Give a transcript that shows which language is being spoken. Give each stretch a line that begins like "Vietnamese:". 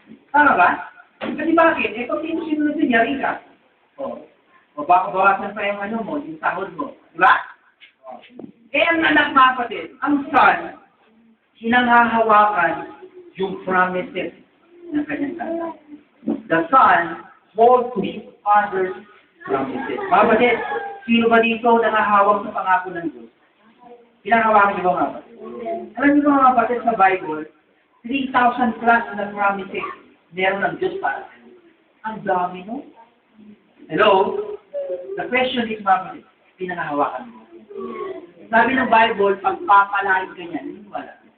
Filipino: Tama ba? Kasi bakit? Eh, kung sino sinunod din, yari ka. O baka bawasan pa yung ano mo, yung sahod mo. Diba? Eh, ang anak mga kapatid, ang son, sinanghahawakan yung promises ng kanyang tatay.
English: The son holds to his father's promises.
Filipino: Mga kapatid, sino ba dito nangahawak sa pangako ng Diyos? Pinangahawakan niyo ba mga kapatid? Alam niyo ba mga kapatid sa Bible, 3,000 plus na promises meron ng Diyos para sa iyo. Ang dami no? Hello?
English: The question is
Filipino: mga kapatid, pinangahawakan mo. Sabi ng Bible, pagpapalain ka niya, naniniwala.